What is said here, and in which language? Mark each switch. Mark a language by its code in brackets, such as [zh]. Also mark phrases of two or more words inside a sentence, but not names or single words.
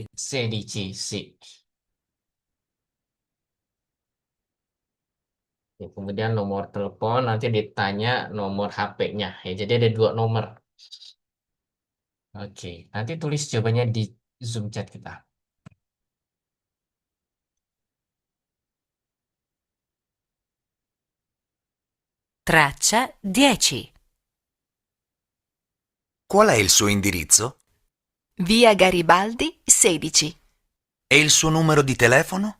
[it] 16, sì. [id] Ya, kemudian nomor telepon nanti ditanya nomor HP-nya. Ya, jadi ada 2 nomor. Oke, nanti tulis jawabannya di Zoom chat kita. [it] Traccia 10. Qual è il suo indirizzo? Via Garibaldi 16. E il suo numero di telefono?